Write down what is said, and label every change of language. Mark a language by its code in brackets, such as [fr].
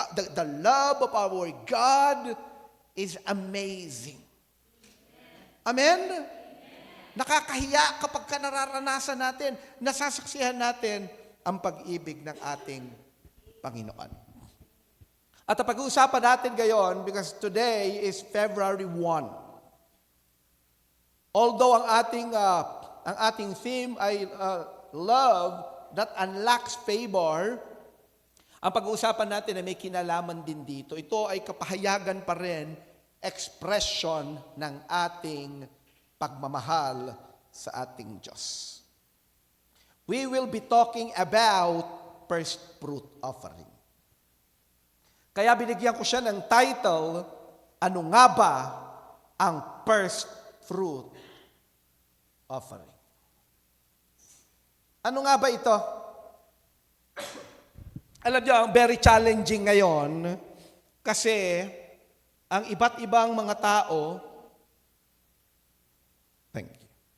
[en] The love of our God is amazing. Amen? [tl] Nakakahiya kapag nararanasan natin, nasasaksihan natin ang pag-ibig ng ating Panginoon. At ang pag-uusapan natin ngayon, [en] because today is February 1. [tl] Although ang ating theme ay [en] love that unlocks favor, [tl] ang pag-uusapan natin ay may kinalaman din dito. Ito ay kapahayagan pa rin, expression ng ating pagmamahal sa ating Diyos. [en] We will be talking about first fruit offering. [tl] Kaya binigyan ko siya ng title, ano nga ba ang first fruit offering? Ano nga ba ito? Alam niyo, [en] very challenging [tl] ngayon kasi ang iba't ibang mga tao, [en] thank you.